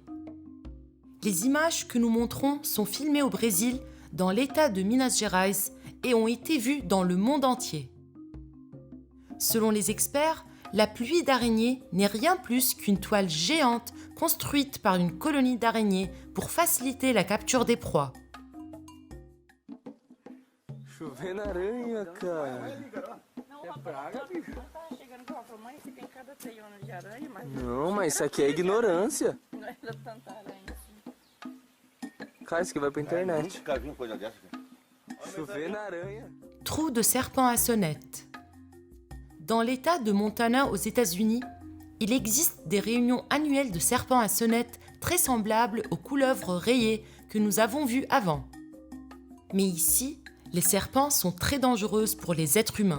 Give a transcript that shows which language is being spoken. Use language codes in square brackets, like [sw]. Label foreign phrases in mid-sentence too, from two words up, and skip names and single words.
[fr] Les images que nous montrons sont filmées au Brésil, dans l'état de Minas Gerais, et ont été vues dans le monde entier. Selon les experts, la pluie d'araignées n'est rien plus qu'une toile géante construite par une colonie d'araignées pour faciliter la capture des proies. [pt] Chovendo aranha, cara. Não, mas isso aqui é ignorância. Cara, isso aqui vai pra internet. Chovendo aranha. [fr] Trou de serpent à sonnette. Dans l'État de Montana aux États-Unis, il existe des réunions annuelles de serpents à sonnette très semblables aux couleuvres rayées que nous avons vues avant. Mais ici, les serpents sont très dangereuses pour les êtres humains.